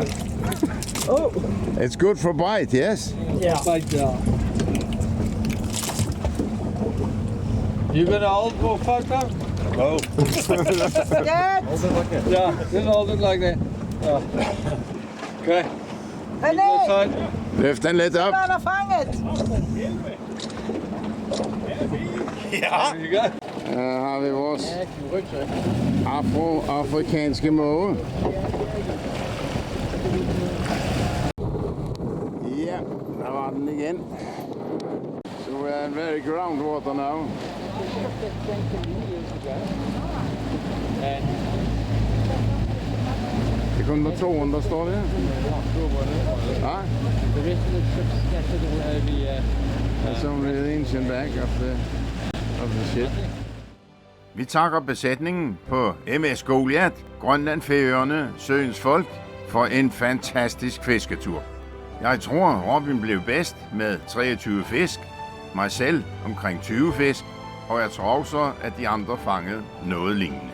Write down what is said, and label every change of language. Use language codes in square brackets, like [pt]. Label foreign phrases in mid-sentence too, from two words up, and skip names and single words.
[en] It's good for bite, yes? Bite down. You gonna hold for a photo? No. Dad, Yeah, just hold it like that. Yeah. Okay. This René, side. [da] Løft den lidt op. han er fanget. [en] There you go. [da] Her har vi vores afrikanske måge. Ja, der var den igen. [en] So we're in very groundwater now. [da] Det er kun motoren, der står der. Ja, [en] that's only the engine back of the ship. [da] Vi takker besætningen på MS Goliath, Grønland, Færøerne, Søens Folk for en fantastisk fisketur. Jeg tror, Robin blev bedst med 23 fisk, mig selv omkring 20 fisk, og jeg tror også, at de andre fangede noget lignende.